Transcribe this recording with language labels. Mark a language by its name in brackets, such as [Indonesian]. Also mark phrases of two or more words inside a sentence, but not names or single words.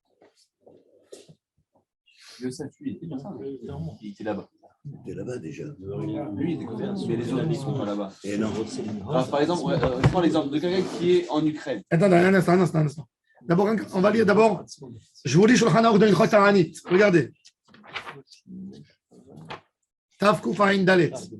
[French] Yosef, lui, il était comme ça. Il était là-bas. Il était là-bas déjà. Lui, il était comme ça. Mais les autres, ils ne sont pas là-bas. Et non. Alors, par exemple, je prends l'exemple de quelqu'un qui est en Ukraine. Attendez, un instant. D'abord, on va lire d'abord. Je vous lis Shulchan Aruch de [Hebrew] הלכות תענית. [French] Regardez. Tav Kuf Ayin Dalet.